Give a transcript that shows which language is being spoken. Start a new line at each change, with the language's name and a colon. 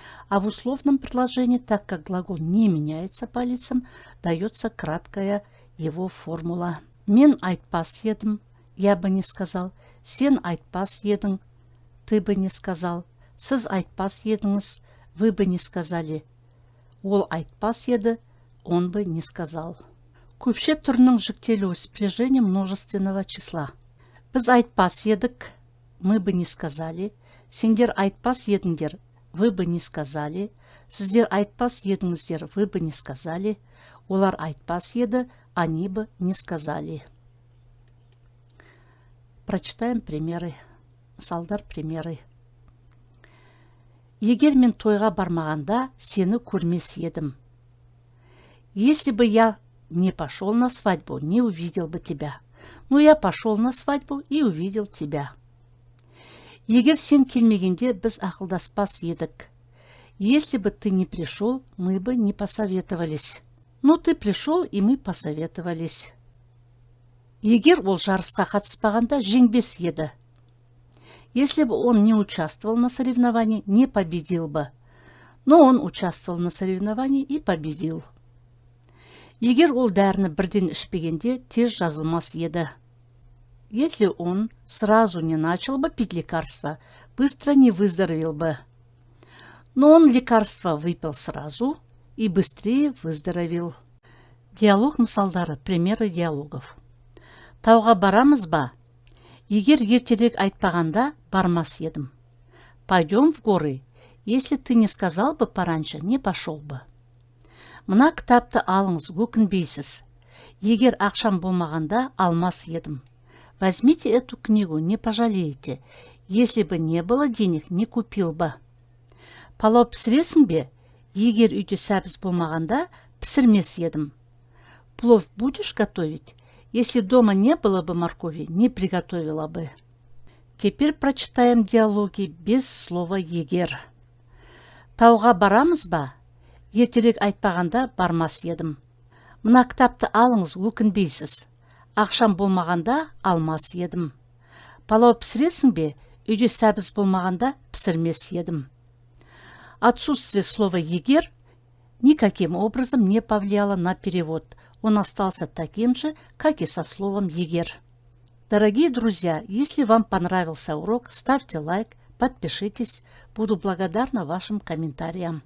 Russian: А в условном предложении, так как глагол не меняется по лицам, дается краткая его формула.
Kazakh: Мен айтпас едім,
Russian: я бы не сказал.
Kazakh: Сен айтпас едің,
Russian: ты бы не сказал.
Kazakh: Сіз айтпас едіңіз,
Russian: вы бы не сказали.
Kazakh: Ол айтпас еді,
Russian: он бы не сказал.
Kazakh: Көпше түрінің жүктелуі
Russian: спряжение множественного числа.
Kazakh: Біз айтпас едік,
Russian: мы бы не сказали.
Kazakh: Сендер айтпас едіңдер,
Russian: вы бы не сказали.
Kazakh: Сіздер айтпас едіңіздер,
Russian: вы бы не сказали.
Kazakh: Олар айтпас еді,
Russian: они бы не сказали. Прочитаем примеры. Мысалдар, примеры.
Kazakh: Егер мен тойға бармағанда, сені көрмес едім.
Russian: Если бы я не пошел на свадьбу, не увидел бы тебя. Но я пошел на свадьбу и увидел тебя.
Kazakh: Егер сен келмегенде, біз ақылдаспас едік.
Russian: Если бы ты не пришел, мы бы не посоветовались. Но ты пришел, и мы посоветовались.
Kazakh: Егер ол жарысқа қатыспағанда, жеңбес еді.
Russian: Если бы он не участвовал на соревновании, не победил бы. Но он участвовал на соревновании и победил.
Kazakh: Егер ол дәріні бірден ішпегенде, тез жазылмас еді.
Russian: Если он сразу не начал бы пить лекарство, быстро не выздоровел бы. Но он лекарство выпил сразу и быстрее выздоровел.
Kazakh: Диалог мысалдары,
Russian: примеры диалогов.
Kazakh: Тауға барамыз ба? Егер ертерек айтпағанда, бармас едім.
Russian: Пойдем в горы. Если ты не сказал бы пораньше, не пошел бы.
Kazakh: Мына кітапты алыңыз, өкінбейсіз. Егер ақшам болмағанда, алмас едім.
Russian: Возьмите эту книгу, не пожалеете. Если бы не было денег, не купил бы.
Kazakh: Палау пісіресің бе? Егер үйде сәбіз болмағанда, пісірмес едім.
Russian: Плов будешь готовить? Если дома не было бы моркови, не приготовила бы. Теперь прочитаем диалоги без слова «егер».
Kazakh: Тауға барамыз ба? Ертерек айтпағанда, бармас едім. Мына кітапты алыңыз, өкінбейсіз. Ақшам болмағанда, алмас едім. Палау пісіресің бе? Үйде сәбіз болмағанда, пісірмес едім.
Russian: Отсутствие слова «егер» никаким образом не повлияло на перевод. Он остался таким же, как и со словом «егер». Дорогие друзья, если вам понравился урок, ставьте лайк, подпишитесь. Буду благодарна вашим комментариям.